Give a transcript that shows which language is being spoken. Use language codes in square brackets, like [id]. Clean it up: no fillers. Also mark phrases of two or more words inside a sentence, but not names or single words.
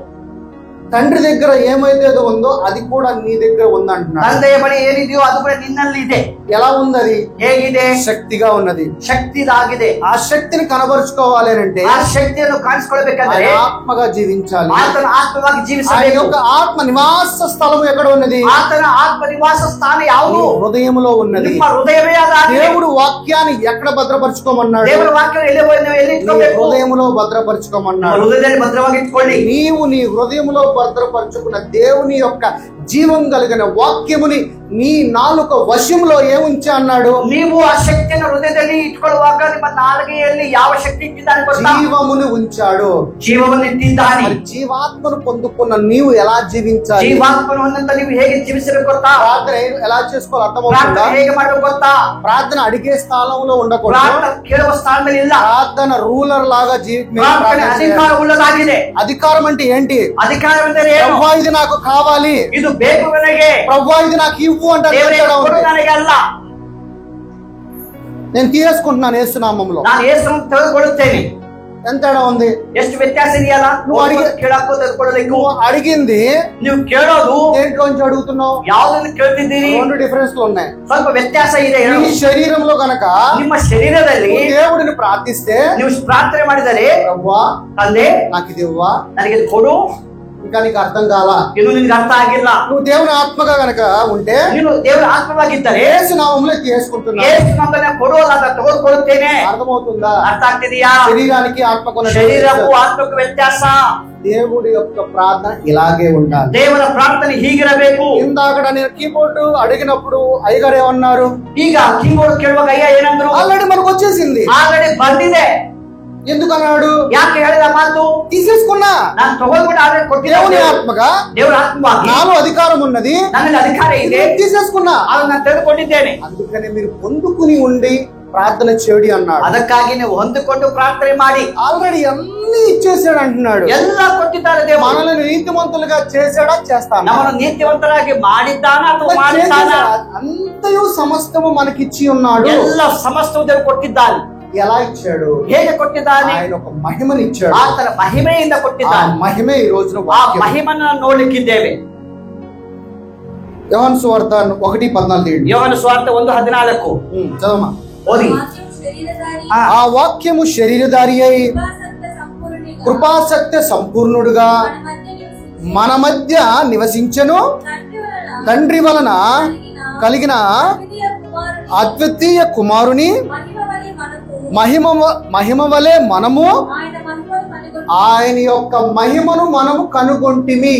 [te] తండ్రి దగ్గర ఏమైతే ఉందో అది కూడా నీ దగ్గర ఉందంటున్నాడు. [kn] ತಂದೆಯ ಬಳಿ ಏನಿದೆಯೋ ಅದು ಕೂಡ ನಿನ್ನಲ್ಲಿ ಇದೆ. [te] ఎలా ఉంది? [kn] ಹೇಗಿದೆ? [te] శక్తిగా ఉన్నది. [kn] ಶಕ್ತಿದಾಗಿದೆ. [te] ఆ శక్తిని కనబరుచుకోవాలి అంటే [kn] ಆ ಶಕ್ತಿಯನ್ನು ಕಾಣಿಸ್ಕೊಳ್ಬೇಕಂದ್ರೆ [te] ఆత్మగా జీవించాలి. [kn] ಆತನ ಆತ್ಮವಾಗಿ [te] ఆయన [kn] ಜೀವಿಸಬೇಕು. [te] యొక్క ఆత్మ నివాస స్థలం ఎక్కడ ఉన్నది? [kn] ಆತನ ಆತ್ಮ ನಿವಾಸ ಸ್ಥಾನ ಯಾವುದು? [te] హృదయంలో ఉన్నది. [kn] ನಿಮ್ಮ ಹೃದಯವೇ ಅದಾಗಿದೆ. [te] దేవుడు వాక్యాన్ని ఎక్కడ భద్రపరచుకోమన్నాడు? [kn] ದೇವರ ವಾಕ್ಯ ಎಲ್ಲಿ ಎಲ್ಲಿ [te] నీ [kn] ಇಟ್ಕೋಬೇಕು? [te] హృదయంలో భద్రపరచుకోమన్నాడు. [kn] ಹೃದಯದಲ್ಲಿ ಭದ್ರವಾಗಿ ಇಟ್ಕೊಳ್ಳಿ. [te] నీవు నీ హృదయంలో భద్రపరచుకున్న దేవుని యొక్క జీవం కలిగిన వాక్యముని నీ నాలుక వశంలో ఏముంచి అన్నాడు? [kn] ನೀವು ಆ ಶಕ್ತಿಯನ್ನು ಹೃದಯದಲ್ಲಿ ಇಟ್ಕೊಳ್ಳುವಾಗ ನಿಮ್ಮ ನಾಲಿಗೆಯಲ್ಲಿ ಯಾವ ಶಕ್ತಿ ಇಟ್ಟಿದ್ದಾನೆ ಗೊತ್ತಾ? [te] జీవమును ఉంచాడు. [kn] ಜೀವವನ್ನು ಇಟ್ಟಿದ್ದಾನೆ. [te] మరి జీవాత్మను పొందుకున్న నీవు ఎలా జీవించాలి? [kn] ಜೀವಾತ್ಮನಂತ ನೀವು ಹೇಗೆ ಜೀವಿಸಬೇಕು ಗೊತ್ತಾ? [te] ప్రార్థన ఎలా చేసుకోవాలి అర్థమవుతుందా? [kn] ಪ್ರಾರ್ಥನೆ ಹೇಗೆ ಮಾಡಬೇಕು ಗೊತ್ತಾ? [te] ప్రార్థన అడిగే స్థానంలో ఉండకూడదు. [kn] ಪ್ರಾರ್ಥನೆ ಕೇಳುವ ಸ್ಥಾನದಲ್ಲಿ ಇಲ್ಲ. [te] ప్రార్థన రూలర్ లాగా [kn] ಪ್ರಾರ್ಥನೆ ಅಧಿಕಾರ ಉಳ್ಳದಾಗಿದೆ. [te] అధికారం అంటే ఏంటి? [kn] ಅಧಿಕಾರವೆಂದರೆ ಏನು? [te] ప్రభువా ఇది నాకు కావాలి, [kn] ಇದು ಬೇಕು ನನಗೆ, [te] ప్రభువా ఇది నాకు ఇవ్వు అంటారు. [kn] ದೇವರೇ ಕೊಡು ನನಗೆ ಅಲ್ಲ, [te] నేను తీసుకుంటున్నాను యేసు నామములో. [kn] ನಾನು ಯೇಸುವನ್ನು ತೆಗೆದುಕೊಳ್ಳುತ್ತೇನೆ. [te] ఎంత తేడా ఉంది? [kn] ಎಷ್ಟು ವ್ಯತ್ಯಾಸ ಇದೆಯಲ್ಲ? ಕೇಳಕ್ಕೂ ತೆಗೆದುಕೊಳ್ಳಲಿಕ್ಕೂ. [te] నువ్వు అడిగింది [kn] ನೀವು ಕೇಳೋದು [te] దేంట్లోంచి అడుగుతున్నావు? [kn] ಯಾವುದನ್ನು ಕೇಳ್ತಿದ್ದೀರಿ? [te] రెండు డిఫరెన్స్ లు ఉన్నాయి. [kn] ಸ್ವಲ್ಪ ವ್ಯತ್ಯಾಸ ಇದೆ. [te] నీ శరీరంలో గనక [kn] ನಿಮ್ಮ ಶರೀರದಲ್ಲಿ [te] దేవుడిని ప్రార్థిస్తే, [kn] ನೀವು ಪ್ರಾರ್ಥನೆ ಮಾಡಿದರೆ, [te] ప్రభువా [kn] ತಂದೆ [te] నాకు ఇది ఇవ్వా, [kn] ನನಗೆ ಇದು ಕೊಡು, [te] ఇంకా నీకు అర్థం కాలా, [kn] ಇದು ನಿನ್ಗೆ ಅರ್ಥ ಆಗಿಲ್ಲ. [te] నువ్వు దేవుని ఆత్మగా గనక ఉంటే [kn] ನೀನು ದೇವರ ಆತ್ಮವಾಗಿದ್ದರೆ [te] యేసు నామములో తీసుకుంటున్నావు. [kn] ಯೇಸು ನಮ್ಮನ್ನ ಕೊಡುವಲ್ಲ, ಅಂತ ತೆಗೆದುಕೊಳ್ಳುತ್ತೇನೆ. [te] అర్థమవుతుందా? [kn] ಅರ್ಥ ಆಗ್ತಿದೆಯಾ? [te] శరీరానికి ఆత్మకు [kn] ಶರೀರಕ್ಕೂ ಆತ್ಮಕ್ಕೂ ವ್ಯತ್ಯಾಸ. [te] దేవుడి యొక్క ప్రార్థన ఇలాగే ఉండాలి. [kn] ದೇವರ ಪ್ರಾರ್ಥನೆ ಹೀಗಿರಬೇಕು. [te] ఇందాక నేను కీబోర్డ్ అడిగినప్పుడు అయ్యగారు ఏమన్నారు? [kn] ಈಗ ಕೀಬೋರ್ಡ್ ಕೇಳುವಾಗ ಅಯ್ಯ ಏನಂದ್ರು? [te] ఆల్రెడీ మనకు వచ్చేసింది. [kn] ಆಲ್ರೆಡಿ ಬಂದಿದೆ. [te] ఎందుకన్నాడు? [kn] ಯಾಕೆ ಹೇಳಿದ ಮಾತು? [te] తీసేసుకున్నా. [kn] ನಾನು ತಗೊಂಡ್ಬಿಟ್ಟು ಆಲ್ರೆಡಿ [te] దేవుని [kn] ಕೊಟ್ಟಿದ್ದೇನೆ. [te] ఆత్మగా [kn] ದೇವರ ಆತ್ಮವಾಗಿ [te] నాలో అధికారం ఉన్నది, [kn] ನನ್ನಲ್ಲಿ ಅಧಿಕಾರ ಇದೆ, [te] తీసేసుకున్నా. [kn] ಅದನ್ನು ನಾನು ತೆಗೆದುಕೊಂಡಿದ್ದೇನೆ. [te] అందుకనే మీరు పొందుకుని ఉండి ప్రార్థన చేయడి అన్నాడు. [kn] ಅದಕ್ಕಾಗಿ ನೀವು ಹೊಂದಿಕೊಂಡು ಪ್ರಾರ್ಥನೆ ಮಾಡಿ. [te] ఆల్రెడీ అన్ని ఇచ్చేసాడు అంటున్నాడు. [kn] ಎಲ್ಲ ಕೊಟ್ಟಿದ್ದಾರೆ ದೇವರು. [te] మనల్ని నీతిమంతులుగా చేశాడా? చేస్తాను. [kn] ನಮ್ಮನ್ನು ನೀತಿವಂತರಾಗಿ ಮಾಡಿದ್ದಾನ ಅಥವಾ ಮಾಡಿದ್ದಾನ? [te] అంతయు సమస్తము మనకిచ్చి ఉన్నాడు. [kn] ಎಲ್ಲ ಸಮಸ್ತವು ದೇವರು ಕೊಟ್ಟಿದ್ದಾನೆ. [te] ఎలా ఇచ్చాడు? [kn] ಹೇಗೆ ಕೊಟ್ಟಿದ್ದಾನೆ? [te] ఆయన ఒక మహిమని ఇచ్చాడు. [kn] ಆತನ ಮಹಿಮೆಯಿಂದ [te] ఆ [kn] ಕೊಟ್ಟಿದ್ದಾನೆ. [te] మహిమే ఈ రోజున [kn] ಆ ಮಹಿಮನ್ನು ನೋಡ್ಲಿಕ್ಕಿದ್ದೇವೆ. [te] యోహాను సువార్త 1:14. యోహాను సువార్త 1:14 చదవమా. [kn] ఓది. [te] ఆ వాక్యము శరీరధారి అయి కృపాసక్త సంపూర్ణుడుగా మన మధ్య నివసించెను, తండ్రి వలన కలిగిన అద్వితీయ కుమారుని మహిమ వలె మనము ఆయన యొక్క మహిమను మనము కనుగొంటిమి.